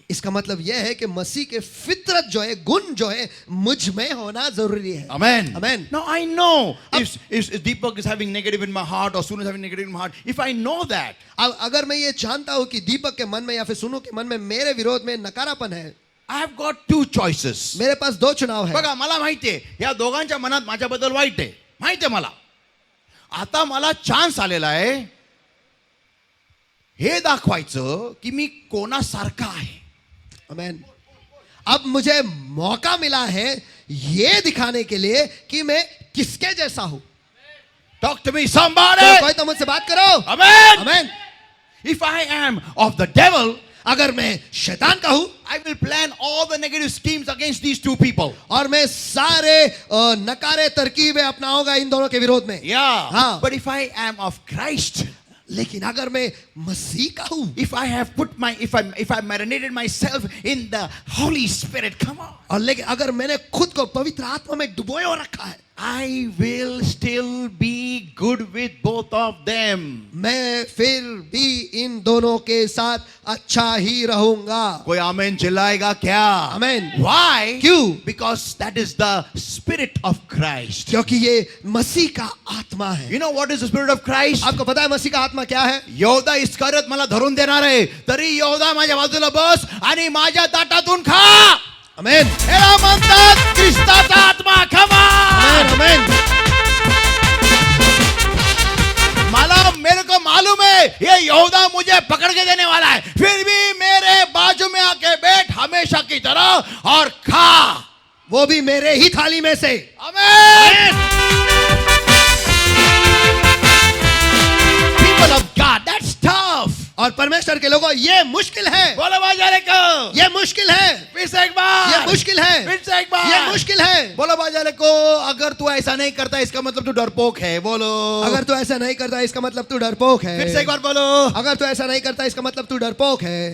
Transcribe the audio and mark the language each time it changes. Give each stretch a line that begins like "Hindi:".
Hindi: इसका मतलब यह है कि मसीह के फितरत जो है, गुण जो है, मुझ में होना जरूरी है।
English: Amen. Amen. Now I know if Deepak is having negative in my heart or Sunu is having negative in my heart, if I know that,
Hindi: अब अगर मैं ये जानता हूं कि दीपक के मन में या फिर सुनु के मन में मेरे विरोध में नकारापन है,
English: I have got two choices.
Hindi: मेरे पास दो चुनाव है.
Marathi: बघा मला माहितीये या दोघांच्या मनात माझ्याबद्दल वाईट आहे, माहितीये मला. आता मला चान्स आलेला आहे हे दाखवायचं की मी कोणासारखा आहे. आमेन.
Hindi: अब मुझे मौका मिला है ये दिखाने के लिए कि मैं किसके जैसा हूं.
English: Talk to me somebody.
Hindi: तो कोई तो मुझसे बात करो.
English: Amen.
Hindi: Amen.
English: If I am of the devil,
Hindi: अगर मैं शैतान का हूं
English: I will plan all the negative schemes against these two people.
Hindi: और मैं सारे नकारे तरकीबें अपनाऊंगा इन दोनों के विरोध में.
English: Yeah.
Hindi: हाँ.
English: But if I am of Christ,
Hindi: लेकिन अगर मैं मसीह का हूं,
English: if I have put my, if I marinated myself in the Holy Spirit, come on,
Hindi: और लेकिन अगर मैंने खुद को पवित्र आत्मा में डुबोए और रखा है,
English: I will still be good with both of them.
Hindi: मैं फिर भी इन दोनों के साथ अच्छा ही रहूंगा. कोई आमेन चिल्लाएगा क्या? आमेन.
English: Why?
Hindi: क्यों?
English: Because that is the Spirit of Christ.
Hindi: क्योंकि ये मसीह का आत्मा है.
English: You know what is the Spirit of Christ?
Hindi: आपको पता है मसीह का आत्मा क्या है?
Marathi: यहोदा इस्करियोत मला धरून देणार आहे, तरी यहोदा माझ्या बाजूला बस आणि माझ्या ताटातून खा. आमेन. याला म्हणतात ख्रिस्ताचा आत्मा. खमा. आमेन. आमेन.
Hindi: मेरे को मालूम है ये यहूदा मुझे पकड़ के देने वाला है, फिर भी मेरे बाजू में आके बैठ हमेशा की तरह और खा. वो भी मेरे ही थाली में से. आमेन.
English: People of God, that's tough.
Hindi: और परमेश्वर के लोगों ये मुश्किल है. बोलो बाजारे को. ये मुश्किल है. फिर से एक बार. ये मुश्किल है. फिर से एक बार. ये मुश्किल है. बोलो बाजारे को, अगर तू ऐसा नहीं करता इसका मतलब तू डरपोक है. बोलो. अगर तू ऐसा नहीं करता इसका मतलब तू डरपोक है. फिर से एक बार बोलो. अगर तू ऐसा नहीं करता इसका मतलब तू डरपोक है.